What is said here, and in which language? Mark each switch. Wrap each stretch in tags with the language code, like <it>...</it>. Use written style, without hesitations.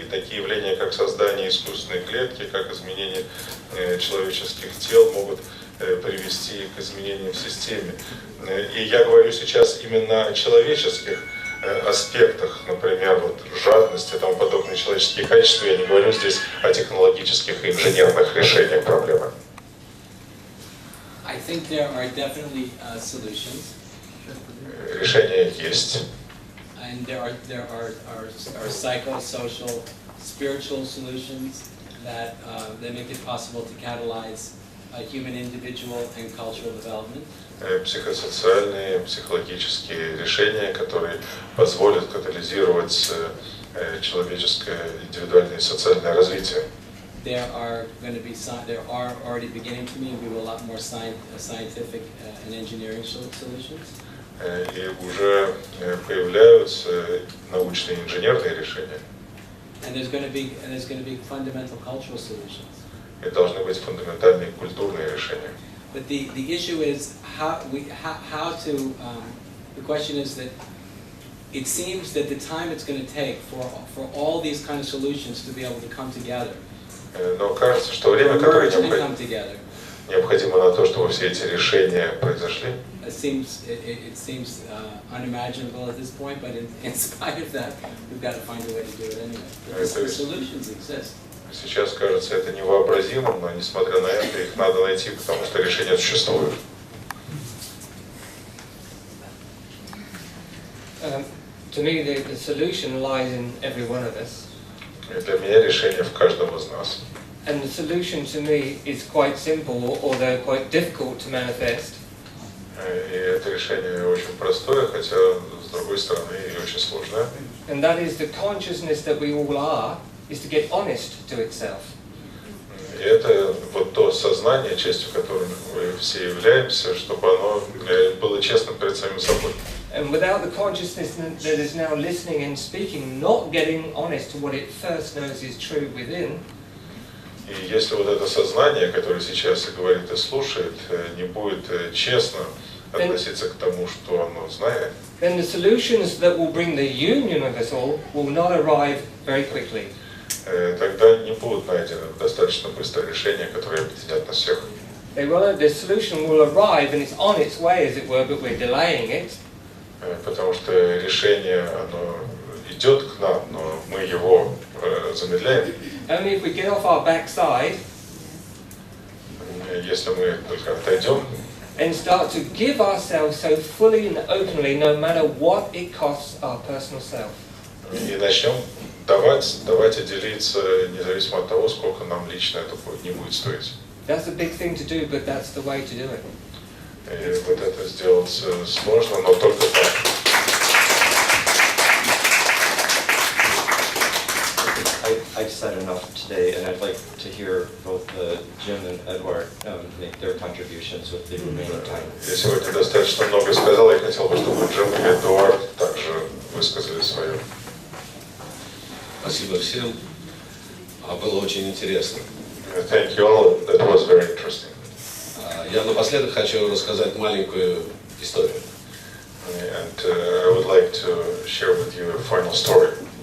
<ru>И такие явления, как создание искусственной клетки, как изменение человеческих тел, могут привести к изменениям в системе. И я говорю сейчас именно о человеческих аспектах, например, вот жадность и тому подобные человеческие качества. Я не говорю здесь о технологических и инженерных решениях проблемы.</ru> <en>I think there are definitely solutions.</en> <ru>Решения есть.</ru> <en>And there are psychosocial, spiritual solutions that make it possible to catalyze human individual and cultural development.</en> <ru>Психосоциальные, психологические решения, которые позволят катализировать человеческое индивидуальное и социальное развитие.</ru> <en>There are already beginning to be a lot more scientific and engineering solutions.</en> <ru>И уже появляются научные инженерные решения.</ru> <en>And there's going to be fundamental cultural solutions.</en> <ru>И должны быть фундаментальные культурные решения.</ru> <en>But the issue is how to. The question is that it seems that the time it's going to take for all these kind of solutions to be able to come together.</en> <ru>Но кажется, что время, которое необходимо на то, чтобы все эти решения произошли.</ru> <en>It seems unimaginable at this point, but in spite of that, we've got to find a way to do it anyway. Because the solutions exist.</en> <ru>Сейчас кажется это невообразимым, но несмотря на это, их надо найти, потому что решения существуют.</ru> <en>To me, the solution lies in every one of us.</en> <ru>И для меня решение в каждом из нас.</ru> <en>And the solution to me is quite simple, although quite difficult to manifest.</en> <ru>И это решение очень простое, хотя с другой стороны и очень сложное.</ru> <en>And that is the consciousness that we all are, is to get honest to itself.</en> <ru>И это вот то сознание, частью которого мы все являемся, чтобы оно было честным перед самим собой.</ru> <en>And without the consciousness that is now listening and speaking, not getting honest to what it first knows is true within,</en> <ru>и если вот это сознание, которое сейчас и говорит, и слушает, не будет честно относиться к тому, что оно знает,</ru> <en>then the solutions that will bring the union of us all will not arrive very quickly.</en> <ru>Тогда не будут найдены достаточно быстро решения, которые объединят нас всех.</ru> <en>The solution will arrive and it's on its way, as it were, but we're delaying it.</en> <ru>Потому что решение, оно идет к нам, но мы его замедляем.</ru> <en>Only if we get off our backside,</en> <ru>если мы только отойдем,</ru> <en>and start to give ourselves so fully and openly, no matter what it costs our personal self.</en> <ru>И начнем давать и делиться, независимо от того, сколько нам лично это не будет стоить.</ru> <en>That's a big thing to do, but that's the way to do it.</en> <ru>И вот это сделать сложно, но только так.</ru> <en>I've said enough today, and I'd like to hear both Jim and Edward make their contributions with the remaining time.</en> <ru>Я сегодня достаточно много сказал, я хотел бы, чтобы Джим и Эдуард также высказали свое. Спасибо всем. Было очень интересно.</ru> <en>Thank you all. That was very interesting.</en> <ru>Я напоследок хочу рассказать маленькую историю.</ru> <en>And I would like to share with you a final story.</en>